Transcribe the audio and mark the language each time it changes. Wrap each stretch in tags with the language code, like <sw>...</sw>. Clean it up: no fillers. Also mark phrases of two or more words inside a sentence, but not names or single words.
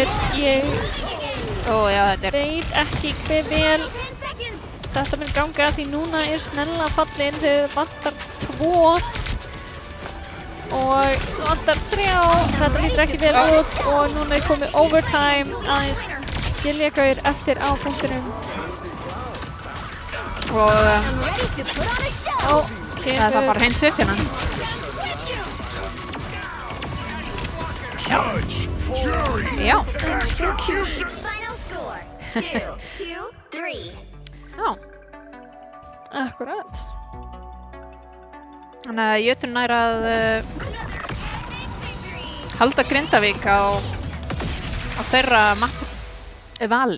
<is>Ég veit ekki hve vel þetta mun ganga því núna er Snella fallin, þau vantar 2 og vantar 3. Þetta lítur ekki vel út og núna er komið overtime aðeins Giljagaur eftir á punktinum. Og</is> <en>I'm ready to put on a show.</en> <is>það er bara hreins upp hérna. Já.</is> <en>Final score 2-3.</en> <is>Já. Akkurat. Þannig að Jötunn nær að halda Grindavík á þeirra vali.</is>